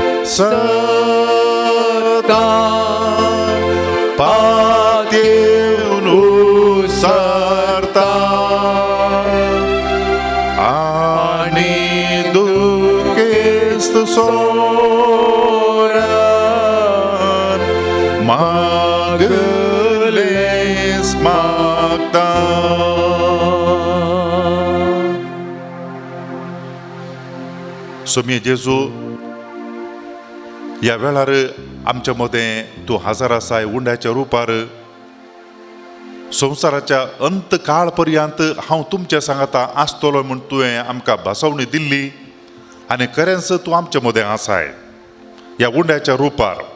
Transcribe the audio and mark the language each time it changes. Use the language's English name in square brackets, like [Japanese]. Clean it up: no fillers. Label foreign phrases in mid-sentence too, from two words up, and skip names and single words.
[Konkani] Sata Patiunu sarta Ani dukest soran Magales magta. सोमी जेजू या वेळार आमच्या मदें तूं हजर आसाय उंड्याच्या रुपार संवसाराच्या अंत काळ पर्यंत हांव तुमच्या सांगाता आसतलो म्हूण तुवें आमकां भासावणी दिल्ली आनी खरेंच तूं आमच्या मदें आसाय ह्या उंड्याच्या रुपार